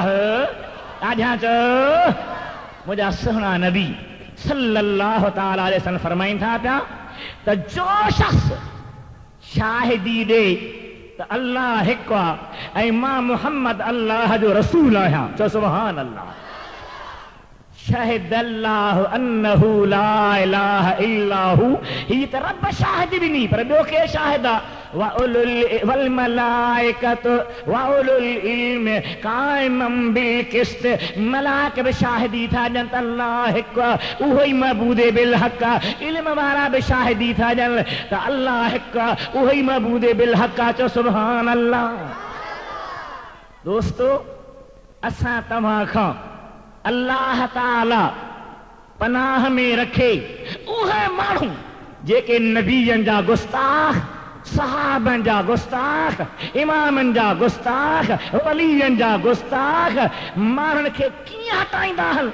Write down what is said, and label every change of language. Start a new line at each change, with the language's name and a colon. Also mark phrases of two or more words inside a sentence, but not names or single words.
Sindhi: ॾाढा चओ मुंहिंजा सुहिणा नबी
Arabic: صلى الله تعالى عليه وسلم
Sindhi: फरमाइनि था पिया त जो शख़्स शाहिदी ॾे त अल्लाह हिकु आहे ऐं मां मुहम्मद अल्लाह जो रसूल आहियां।
Arabic: चओ سبحان الله. شهد الله أنه لا إله إلا هو,
Sindhi: ही त रब शाहिद बि नी, पर ॿियो के शाहिद आहे।
Arabic: والملائكة وأولو العلم قائما بالقسط,
Sindhi: मलाइक बि शाहिदी था ॾियनि त अल्लाह हिकु आहे, उहो ई
Arabic: معبود بالحق
Sindhi: आहे। इल्म वारा बि शाहिदी था ॾियनि त अल्लाह हिकु आहे, उहो ई
Arabic: معبود بالحق
Sindhi: आहे। चओ
Arabic: سبحان الله.
Sindhi: दोस्तो असां तव्हां खां अल्लाह ताला पनाह में रखे उहे माण्हू जेके नबीअनि जा गुस्ताख, सहाबनि जा गुस्ताख, इमामनि जा गुस्ताख, वलीअनि जा गुस्ताख माण्हुनि खे कीअं हटाईंदा आहिनि।